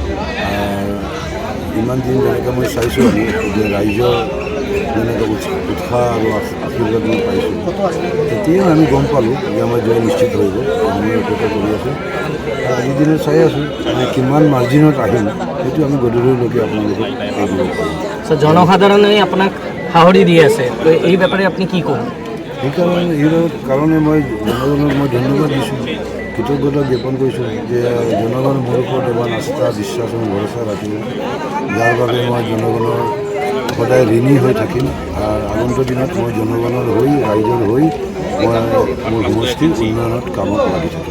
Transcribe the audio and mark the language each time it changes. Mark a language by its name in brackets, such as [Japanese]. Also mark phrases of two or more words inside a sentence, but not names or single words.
[Assamese] ইমান দিন যেনেকৈ মই চাইছোঁ আমি যে ৰাইজৰ যেনেকৈ উৎসাহ আৰু আশীৰ্বাদ মই পাইছোঁ, তেতিয়াই আমি গম পালোঁ যে আমাৰ জয় নিশ্চিত হৈ গ'ল, সময়ৰ অপেক্ষা কৰি আছোঁ। আৰু আজিৰ দিনত চাই আছোঁ আমি কিমান মাৰ্জিনত আহিম, সেইটো আমি গধূলিলৈকে আপোনালোকক কৈ দিব পাৰিম। জনসাধাৰণে আপোনাক সাহৰি দি আছে, [Bangla] তো এই ব্যাপারে আপনি কি ক'ব? [Assamese] সেইকাৰণে মই জনগণক মই ধন্যবাদ দিছোঁ, কৃতজ্ঞতা জ্ঞাপন কৰিছোঁ যে জনগণ মোৰ ওপৰত ইমান আস্থা, বিশ্বাস আৰু ভৰসা ৰাখিব, যাৰ বাবে মই জনগণৰ সদায় ঋণী হৈ থাকিম। আৰু আগন্তুক দিনত মই জনগণৰ হৈ, ৰাইজৰ হৈ মই মোৰ সমষ্টিৰ উন্নয়নত কামত লাগি থাকিম।